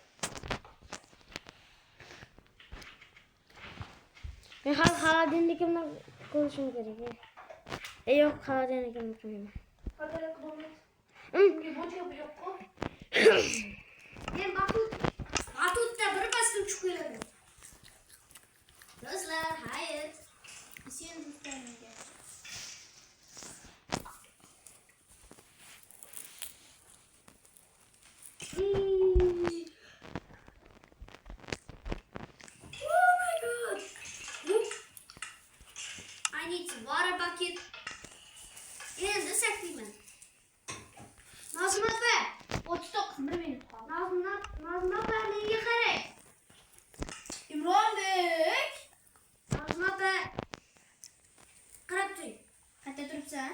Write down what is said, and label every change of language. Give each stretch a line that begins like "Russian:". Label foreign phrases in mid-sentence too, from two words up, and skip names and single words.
Uzbek: Men hali xolodilnikimni ko'rishim kerak. Yo'q, xolodilnikimni qo'yaman. Qadar bo'lmaydi. Bunga bo'chka yo'q-ku. Men batutda bir pasda uchib qo'yaman. Do'stlar, hayır. Sen do'stlaringga.
English: Oh my god. I need some water bucket.
Uzbek: Endi saklayman. Nozim opa, 39 1 minut qoldi. Nozim opa menga qarang. Imronbek. Nozim opa. Qarab turing. Qayerda turibsan?